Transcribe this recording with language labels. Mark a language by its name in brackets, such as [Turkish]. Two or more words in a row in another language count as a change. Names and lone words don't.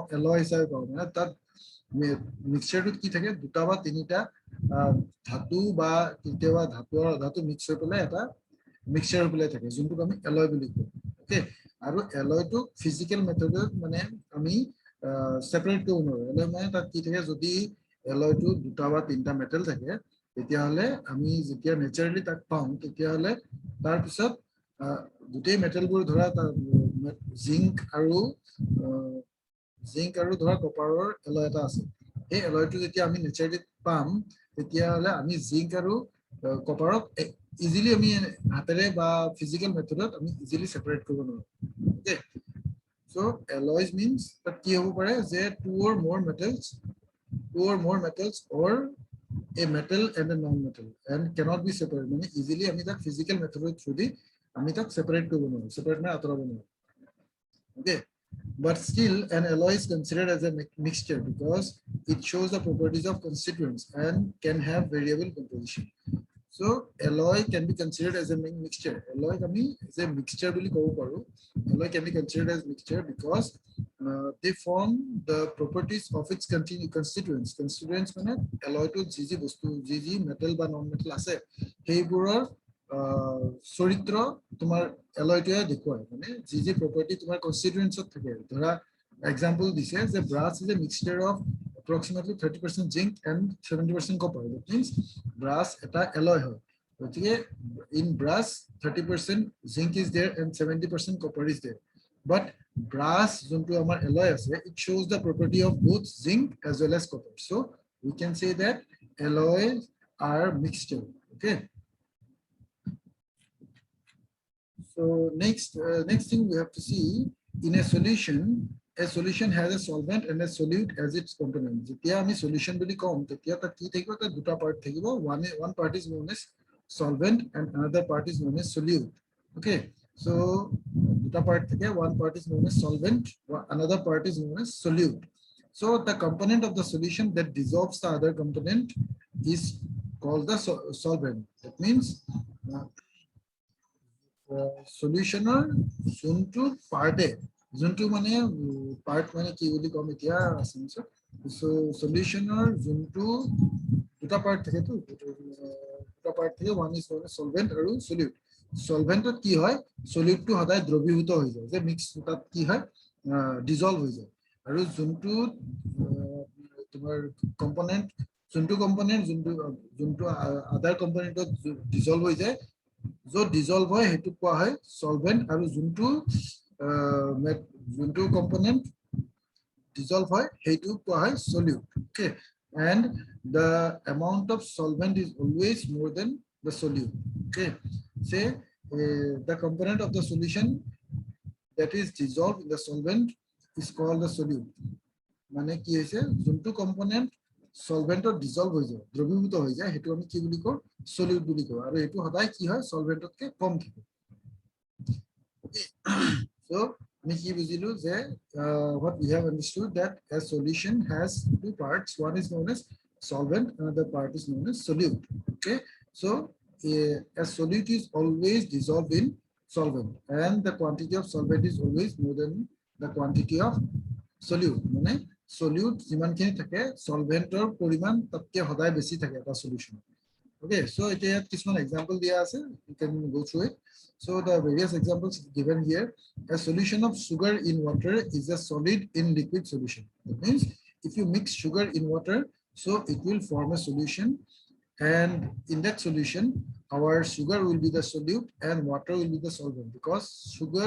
[Assamese] এলয় হিচাপে পাওঁ মানে তাত মিক্সচাৰটোত কি থাকে দুটা বা তিনিটা ধাতু বা কেতিয়াবা ধাতু মিক্স হৈ পেলাই এটা মিক্সচাৰ হৈ পেলাই থাকে যোনটোক আমি এলয় বুলি কওঁ ওকে আৰু এলয়টো [English] physical method [Assamese] মানে আমি সেপাৰেট কৰিব নোৱাৰো এলয় মানে তাত কি থাকে যদি এলয়টো দুটা বা তিনিটা মেটেল থাকে তেতিয়াহ'লে আমি যেতিয়া নেচাৰেলি তাক পাওঁ তেতিয়াহ'লে তাৰপিছত গোটেই মেটেলবোৰ ধৰা জিংক আৰু ধৰা কপাৰৰ এলয় এটা আছে এই এলয়টো যেতিয়া আমি নেচাৰেলি পাম তেতিয়াহ'লে আমি জিংক আৰু কপাৰক ইজিলি আমি হাতেৰে বা [English] physical method [Assamese] আমি ইজিলি সেপাৰেট কৰিব নোৱাৰো ওকে [English] so alloys means that [Assamese] কি হ'ব পাৰে যে [English] two or more metals or a metal and a non-metal and cannot be separated মানে easily [Assamese] আমি তাক [English] physical method through [Assamese] দি আমি তাক separate কৰিব নোৱাৰো separate মানে আঁতৰাব নোৱাৰো [English] okay but still an alloy is considered as a mixture because it shows the properties of constituents and can have variable composition so alloy can be considered as a mixture alloy আমি as a mixture [Assamese] বুলি ক'ব পাৰো [English] alloy can be considered as mixture because they form the properties of its constituents [Assamese] মানে alloy to যি বস্তু যি metal বা non metal আছে সেইবোৰৰ চৰিত্ৰ তোমাৰ এলয়টোৱে দেখুৱায় মানে যি property তোমাৰ constituents থাকে ধৰা example দিছে যে [English] brass is a mixture of approximately 30% zinc and 70% copper that means brass [Assamese] এটা alloy হয় গতিকে [English] in brass 30% zinc is there and 70% copper is there but brass [Assamese] যোনটো আমাৰ alloy আছে [English] it shows the property of both zinc as well as copper so we can say that alloys are mixture okay so next thing we have to see in a solution has a solvent and a solute as its component [Assamese] যেতিয়া আমি solution বুলি কম তেতিয়া তাত কি থাকিব তাত দুটা পাৰ্ট থাকিব [English] one part is known as solvent and another part is known as solute okay so [Assamese] দুটা part থাকে [English] one part is known as solvent another part is known as solute so the component of the solution that dissolves the other component is called the solvent that means [Assamese] solutioner যোনটো পাৰ্টে যোনটো মানে পাৰ্ট মানে কি বুলি কম এতিয়া আছেনছো সো সলিউশনৰ যোনটো দুটা পাৰ্ট থাকে তো দুটা পাৰ্ট থাকে [English] one is solvent [Assamese] আৰু সলিউট সলভেন্টত কি হয় সলিউটটো সদায় দ্ৰৱীভূত হৈ যায় যে মিক্স তাত কি হয় ডিজলভ হৈ যায় আৰু যোনটো তোমাৰ কম্পোনেন্ট যোনটো [English] other component [Assamese] ডিজলভ হৈ যায় जो dissolve হয় হেতু কোৱা হয় solvent আৰু যোনটো component dissolve হয় হেতু কোৱা হয় solute okay [English] and the amount of solvent is always more than the solute okay say the component of the solution that is dissolved in the solvent is called the solute [Assamese] মানে কি হৈছে যোনটো component solventত dissolve হৈ যায় দ্ৰৱীভূত হৈ যায় হেতু আমি কি বুলি কওঁ solute বুলি কওঁ আৰু এটো সদায় কি হয় solventতকে কম থাকে so আমি কি বুজিলো যে [English] what we have understood that a solution has two parts one is known as solvent another part is known as solute okay so a solute is always dissolved in solvent and the quantity of solvent is always more than the quantity of solute [Assamese] মানে solute যিমানখিনি থাকে solventৰ পৰিমাণ তাতকৈ সদায় বেছি থাকে এটা solution [English] okay so [Assamese] এতিয়া কিছুমান example দিয়া আছে [English] you can go through it so the various examples given here a solution of sugar in water is a solid in liquid solution that means if you mix sugar in water so it will form a solution and in that solution our sugar will be the solute and water will be the solvent because sugar